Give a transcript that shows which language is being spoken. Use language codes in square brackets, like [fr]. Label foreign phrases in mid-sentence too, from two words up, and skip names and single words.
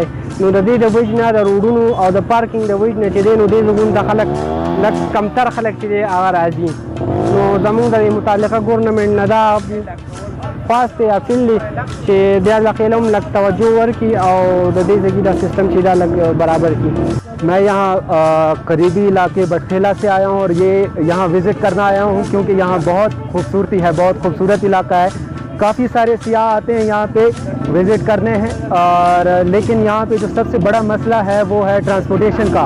[ps] نو د دې د وجې نه د روډونو او د پارکینګ د وجې نه چې دی نو دې ځایونو ته خلک لږ کمتر خلک چې دی هغه راځي. نو زمونږ د متعلقه ګورنمنټ نه دا خواست یا فیل دی چې دې علاقې له هم لږ توجه ورکړي او د دې ځای دا سسٹم چې دا لږ برابر کړي. [ur] میں یہاں قریبی علاقے بٹھیلا سے آیا ہوں اور یہ یہاں وزٹ کرنا آیا ہوں کیونکہ یہاں بہت خوبصورتی ہے بہت خوبصورت علاقہ ہے. کافی سارے سیاح آتے ہیں یہاں پہ وزٹ کرنے ہیں اور لیکن یہاں پہ جو سب سے بڑا مسئلہ ہے وہ ہے ٹرانسپورٹیشن کا.